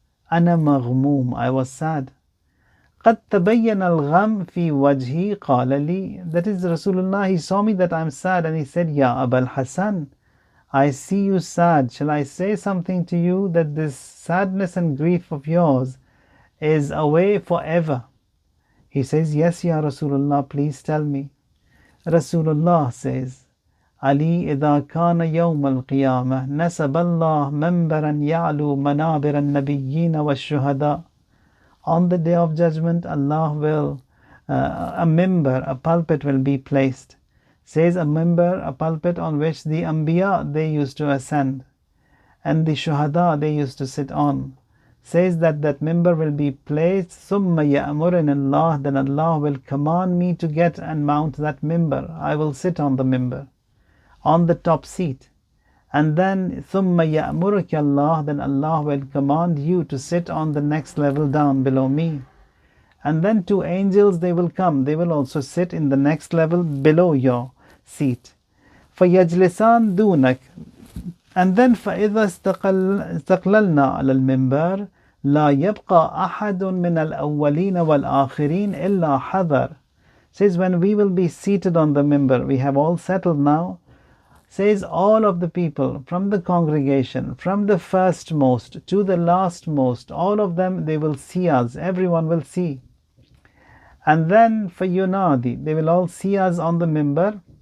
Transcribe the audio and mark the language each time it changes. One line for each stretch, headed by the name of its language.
Arabic: أنا مغموم,
English: I was sad.
Arabic: قد تبين الغم في وجهي قال لي,
English: that is Rasulullah, he saw me that I'm sad and he said, Ya Abul Hasan, I see you sad. Shall I say something to you that this sadness and grief of yours is away forever? He says, yes, Ya Rasulullah, please tell me. Rasulullah says, Ali
Arabic: إذا كان يوم القيامة نسب الله منبرا يعلو منابر النبيين والشهداء.
English: On the day of judgment, Allah will a minbar, a pulpit will be placed. Says a minbar, a pulpit on which the Anbiya, they used to ascend, and the Shuhada, they used to sit on. Says that minbar will be placed.
Arabic: ثُمَّ يَأْمُرُنِ
English: Allah, then Allah will command me to get and mount that minbar. I will sit on the minbar, on the top seat. And then
Arabic: ثُمَّ يَأْمُرُكَ
English: Allah, then Allah will command you to sit on the next level down below me. And then two angels, they will come, they will also sit in the next level below your seat.
Arabic: فَيَجْلِسَانْ دُونَكَ.
English: And then
Arabic: فَإِذَا اسْتَقْلَلْنَا عَلَى الْمِنْبَرِ لَا يَبْقَى أَحَدٌ مِنَ الْأَوَّلِينَ وَالْآخِرِينَ إِلَّا حَذَرَ.
English: Says when we will be seated on the minbar, we have all settled now. Says all of the people from the congregation, from the firstmost to the lastmost, all of them, they will see us, everyone will see. And then
Arabic: فَيُنَادِي,
English: they will all see us on the minbar.